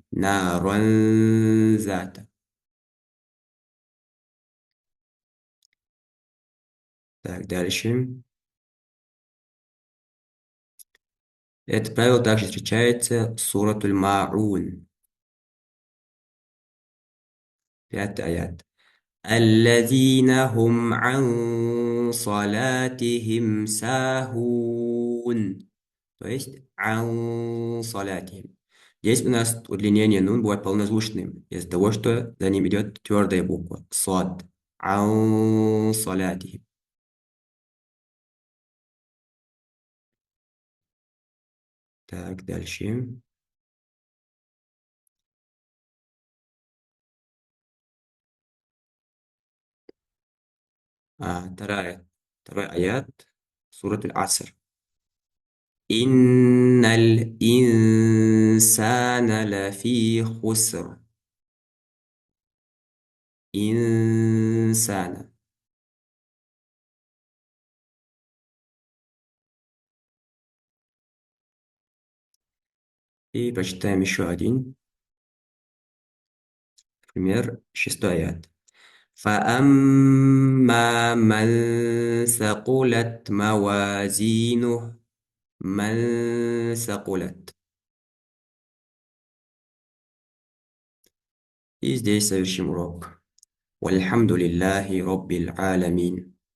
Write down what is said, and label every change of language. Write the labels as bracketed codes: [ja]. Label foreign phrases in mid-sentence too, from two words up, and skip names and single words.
[ru] Наранзата. Так, дальше. Это правило также встречается в суратуль Ма'ун. Пятый аят. [ar] الذين هم عن صلاتهم ساهون. [ru] То есть [ar] عن صلاتهم. [ru] Здесь у нас удлинение нун бывает полнозвучным из-за того, что за ним идет твердая буква صاد. [ar] عن صلاتهم. [ru] Так, дальше. Второй аят. Сурат аль-Аср. [ar] إن الإنسان لفي خسر. إنسان. [ru] И прочитаем еще один пример, шестой аят. [ar] فأما من ثقلت موازينه. من ثقلت. [ru] И здесь совершим урок. [ar] والحمد لله رب العالمين.